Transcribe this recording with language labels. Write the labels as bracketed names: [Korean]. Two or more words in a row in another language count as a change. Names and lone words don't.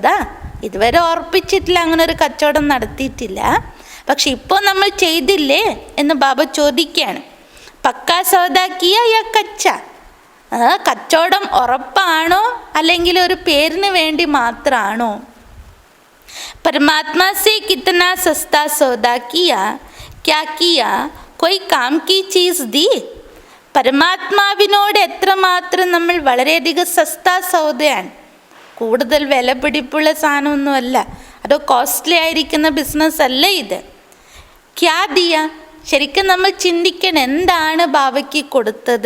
[Malayalam] ഇതുവരെ ഉറപ്പിച്ചിട്ടില്ല, അങ്ങനെ ഒരു കച്ചവടം നടത്തിയിട്ടില്ല, പക്ഷെ ഇപ്പോൾ നമ്മൾ ചെയ്തില്ലേ എന്ന് ബാബ ചോദിക്കുകയാണ്. [Hindi] पक्का सौदा किया या कच्चा? [Malayalam] കച്ചവടം ഉറപ്പാണോ അല്ലെങ്കിൽ ഒരു പേരിന് വേണ്ടി മാത്രമാണോ? [Hindi] परमात्मा से कितना सस्ता सौदा किया, क्या किया, कोई काम की चीज़ दी? [Malayalam] പരമാത്മാവിനോട് എത്രമാത്രം നമ്മൾ വളരെയധികം [Hindi] सस्ता सौदा, [Malayalam] കൂടുതൽ വില പിടിപ്പുള്ള സാധനമൊന്നുമല്ല, അതോ കോസ്റ്റ്ലി ആയിരിക്കുന്ന ബിസിനസ് അല്ല ഇത്. [Hindi] क्या दिया? [Malayalam] ശരിക്കും നമ്മൾ ചിന്തിക്കണം, എന്താണ് ബാബയ്ക്ക് കൊടുത്തത്?